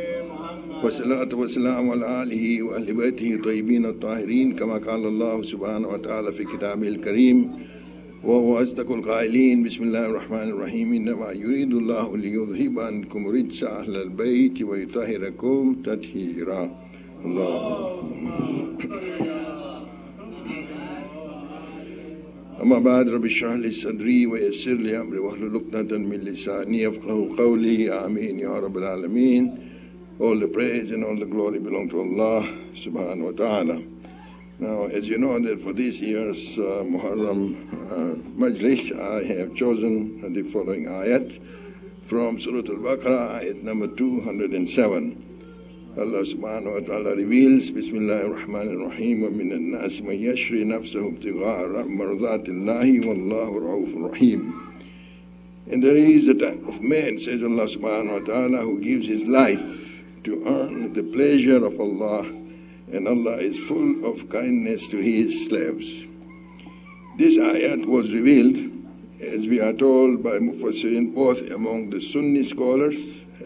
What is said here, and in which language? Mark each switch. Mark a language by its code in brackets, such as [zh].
[ar] محمد والصلاة والسلام على آله وأهل بيته الطيبين الطاهرين كما قال الله سبحانه وتعالى في كتابه الكريم وهو أصدق القائلين بسم الله الرحمن الرحيم إنما يريد الله ليذهب عنكم رجس أهل البيت ويطهركم تطهيرا اللهم أما بعد رب اشرح لي صدري ويسر لي أمري واحلل عقدة من لساني يفقهوا قولي آمين يا رب العالمين. [en] All the praise and all the glory belong to Allah subhanahu wa ta'ala. Now, as you know that for this year's Muharram Majlis, I have chosen the following ayat from Surah Al-Baqarah, ayat number 207. Allah subhanahu wa ta'ala reveals, [ar] Bismillah ar-Rahman ar-Rahim, وَمِنَ النَّاسِ مَنْ يَشْرِي نَفْسَهُ ابْتِغَاءَ مَرْضَاتِ اللَّهِ وَاللَّهُ رَءُوفٌ رَحِيمٌ. [en] And there is a type of man, says Allah subhanahu wa ta'ala, who gives his life to earn the pleasure of Allah, and Allah is full of kindness to His slaves. This ayat was revealed, as we are told by Mufassirin, both among the Sunni scholars.